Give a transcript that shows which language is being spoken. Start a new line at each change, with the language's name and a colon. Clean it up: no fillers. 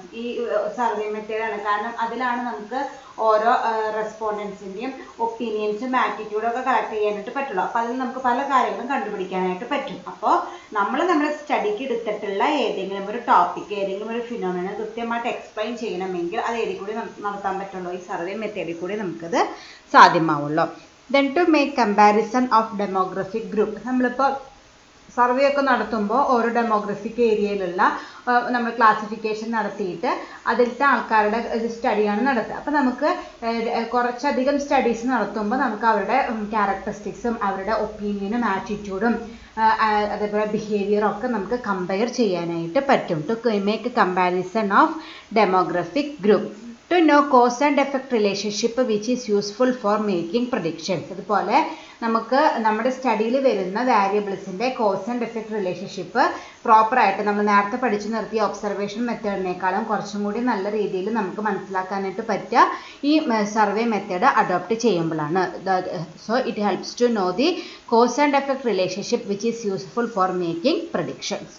Malayalam: ഈ സർവേ മെത്തേഡാണ്. കാരണം അതിലാണ് നമുക്ക് ഓരോ റെസ്പോണ്ടൻസിൻ്റെയും ഒപ്പീനിയൻസും ആറ്റിറ്റ്യൂഡും ഒക്കെ കളക്ട് ചെയ്യാനായിട്ട് പറ്റുള്ളൂ. അപ്പോൾ അതിൽ നമുക്ക് പല കാര്യങ്ങളും കണ്ടുപിടിക്കാനായിട്ട് പറ്റും. അപ്പോൾ നമ്മൾ നമ്മുടെ സ്റ്റഡിക്ക് എടുത്തിട്ടുള്ള ഏതെങ്കിലും ഒരു ടോപ്പിക്ക്, ഏതെങ്കിലും ഒരു ഫിനോമിന കൃത്യമായിട്ട് എക്സ്പ്ലെയിൻ ചെയ്യണമെങ്കിൽ അത് ഏതിൽ കൂടി നടത്താൻ പറ്റുള്ളൂ? ഈ സർവേ മെത്തേഡിൽ കൂടി നമുക്കത് സാധ്യമാവുള്ളൂ.
English: Then to make comparison of demographic group.
Malayalam: നമ്മളിപ്പോൾ സർവേ ഒക്കെ നടത്തുമ്പോൾ ഓരോ ഡെമോഗ്രഫിക് ഏരിയയിലുള്ള നമ്മൾ ക്ലാസിഫിക്കേഷൻ നടത്തിയിട്ട് അതിലത്തെ ആൾക്കാരുടെ സ്റ്റഡിയാണ് നടത്തുക. അപ്പോൾ നമുക്ക് കുറച്ചധികം സ്റ്റഡീസ് നടത്തുമ്പോൾ നമുക്ക് അവരുടെ ക്യാരക്ടറിസ്റ്റിക്സും അവരുടെ ഒപ്പീനിയനും ആറ്റിറ്റ്യൂഡും അതേപോലെ ബിഹേവിയറും ഒക്കെ നമുക്ക് കമ്പയർ ചെയ്യാനായിട്ട് പറ്റും.
English: To make comparison of demographic group. To know cause and effect relationship which is useful for making predictions.
Malayalam: അതുപോലെ നമുക്ക് നമ്മുടെ സ്റ്റഡിയിൽ വരുന്ന വാരിയബിൾസിൻ്റെ കോസ് ആൻഡ് എഫക്റ്റ് റിലേഷൻഷിപ്പ് പ്രോപ്പറായിട്ട് നമ്മൾ നേരത്തെ പഠിച്ചു നിർത്തിയ ഒബ്സർവേഷൻ മെത്തേഡിനേക്കാളും കുറച്ചും കൂടി നല്ല രീതിയിൽ നമുക്ക് മനസ്സിലാക്കാനായിട്ട് പറ്റുക ഈ സർവേ മെത്തേഡ് അഡോപ്റ്റ് ചെയ്യുമ്പോഴാണ്.
English: So it helps to know the cause and effect relationship which is useful for making predictions.